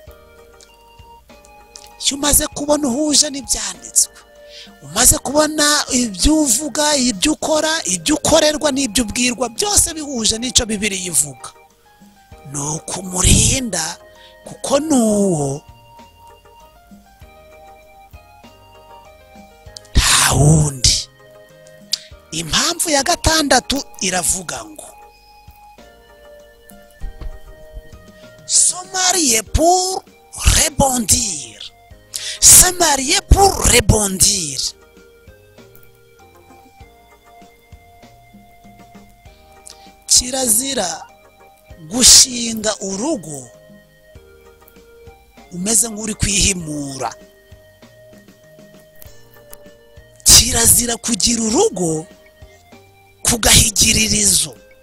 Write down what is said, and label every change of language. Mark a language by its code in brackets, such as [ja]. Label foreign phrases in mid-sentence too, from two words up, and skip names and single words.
[rw] iyo umaze kubona uhuje n'ibyanditswe umaze kubona ibyo uvuga ibyo ukora ibyo ukorerwa n'ibyo ubwirwa byose bihuje n'icyo Bibiliya ivuga ni ukumurinda kuko nuwo nta wundi impamvu ya gatandatu iravuga ngo [fr] se marier pour rebondir se marier pour rebondir [rw] kirazira gushinga urugo umeze nk'uri kwihimura kirazira kugira urugo kugahigiririzo